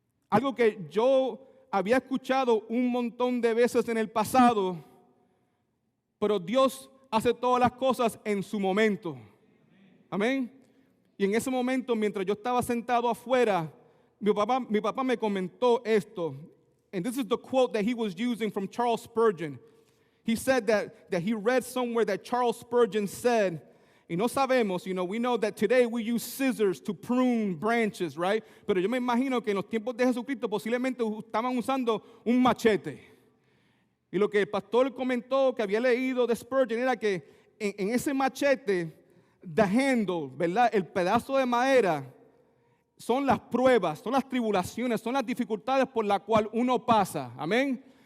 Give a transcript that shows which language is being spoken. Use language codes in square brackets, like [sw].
[es] Algo que yo había escuchado un montón de veces en el pasado, pero Dios hace todas las cosas en su momento. Amén. Y en ese momento, mientras yo estaba sentado afuera, mi papá me comentó esto. [en] And this is the quote that he was using from Charles Spurgeon. He said that he read somewhere that Charles Spurgeon said, [es] y no sabemos, [en] we know that today we use scissors to prune branches, right? [es] Pero yo me imagino que en los tiempos de Jesucristo posiblemente estaban usando un machete. Y lo que el pastor comentó que había leído de Spurgeon era que en ese machete, [en] the handle, [es] ¿verdad? El pedazo de madera son las pruebas, son las tribulaciones, son las dificultades por las cuales uno pasa. Amén.